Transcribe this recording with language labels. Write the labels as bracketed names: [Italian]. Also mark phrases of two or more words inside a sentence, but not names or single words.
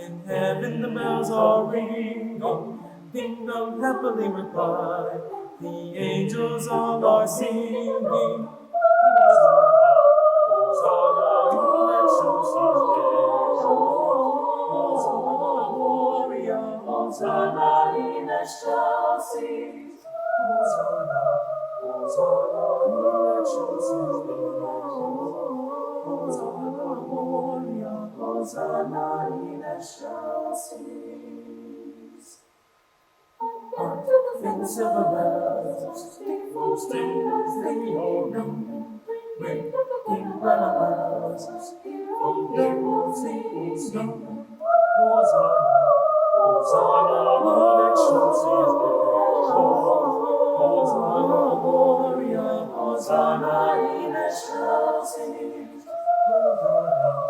[English] In heaven the bells are ringing. Ding dong, happily reply. The angels all are singing. [Latin] Hosanna, in excelsis Deo. Hosanna, Gloria. Hosanna in excelsis. Hosanna, Hosanna in excelsis Deo. Hosanna, Gloria. Hosanna in excelsis. [English] In the silver bells, they all ring. Ring, ring, bells, from hills these young. [Latin] Hosanna, Hosanna, in excelsis Deo. Hosanna, Gloria. Hosanna in excelsis. Hosanna.